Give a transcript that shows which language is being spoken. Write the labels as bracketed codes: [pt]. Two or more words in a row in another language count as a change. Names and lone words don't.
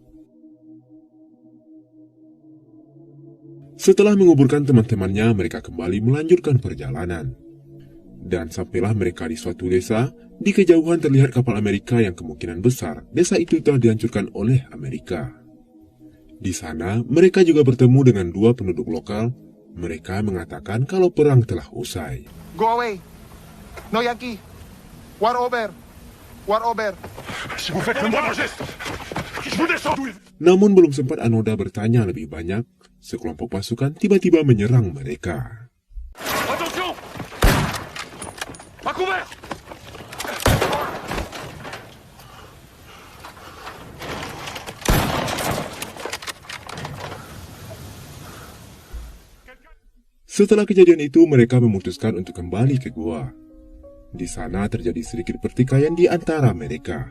[id] Setelah menguburkan teman-temannya, mereka kembali melanjutkan perjalanan. Dan sampailah mereka di suatu desa, di kejauhan terlihat kapal Amerika yang kemungkinan besar desa itu telah dihancurkan oleh Amerika. Di sana, mereka juga bertemu dengan 2 penduduk lokal. Mereka mengatakan kalau perang telah usai. [en] Go away. No Yankee. War over. War over. [fr] Si vous faites le moindre geste, je vous descends d'où il... [id] Namun belum sempat Anoda bertanya lebih banyak, sekelompok pasukan tiba-tiba menyerang mereka. [fr] Attention! À couvert! [id] Setelah kejadian itu, mereka memutuskan untuk kembali ke gua. Di sana terjadi sedikit pertikaian di antara mereka.